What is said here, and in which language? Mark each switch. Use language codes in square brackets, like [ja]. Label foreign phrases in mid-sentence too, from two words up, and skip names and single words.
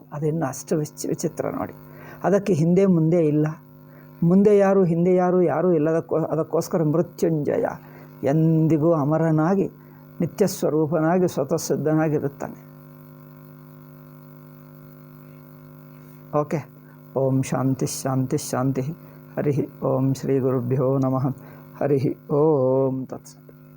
[kn] ಅದನ್ನು ಅಷ್ಟು ವಿಚಿತ್ರ ನೋಡಿ. ಅದಕ್ಕೆ ಹಿಂದೆ ಮುಂದೆ ಇಲ್ಲ. ಮುಂದೆ ಯಾರು ಹಿಂದೆ ಯಾರೂ ಅದಕ್ಕೋಸ್ಕರ ಮೃತ್ಯುಂಜಯ ಎಂದಿಗೂ ಅಮರನಾಗಿ ನಿತ್ಯ ಸ್ವರೂಪನಾಗಿ ಸ್ವತಃ ಸಿದ್ಧನಾಗಿರುತ್ತಾನೆ. ಓಕೆ. [sa] ಓಂ ಶಾಂತಿ ಶಾಂತಿ ಶಾಂತಿ. ಹರಿ ಓಂ ಶ್ರೀ ಗುರುಭ್ಯೋ ನಮಃ. ಹರಿ ಓಂ ತತ್ಸತ್.